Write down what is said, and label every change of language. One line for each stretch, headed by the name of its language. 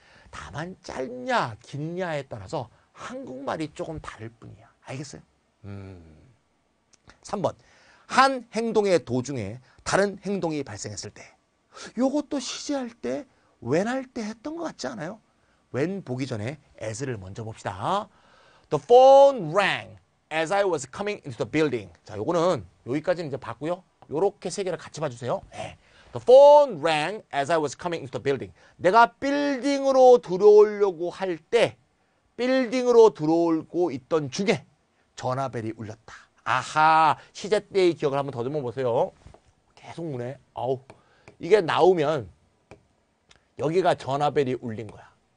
Korean: 다만 짧냐 긴냐에 따라서 한국말이 조금 다를 뿐이야. 알겠어요? 3번. 한 행동의 도중에 다른 행동이 발생했을 때. 요것도 시제할 때 when 할 때 했던 것 같지 않아요? when 보기 전에 as를 먼저 봅시다.
English: The phone rang as I was coming into the building.
Korean: 자, 요거는 여기까지는 이제 봤고요. 요렇게 세 개를 같이 봐주세요. 네.
English: The phone rang as I was coming into the building.
Korean: 내가 빌딩으로 들어오려고 할 때, 빌딩으로 들어오고 있던 중에 전화벨이 울렸다. 아하, 시제 때의 기억을 한번 더듬어 보세요. 계속 우네. 아우, 이게 나오면 여기가 전화벨이 울린 거야.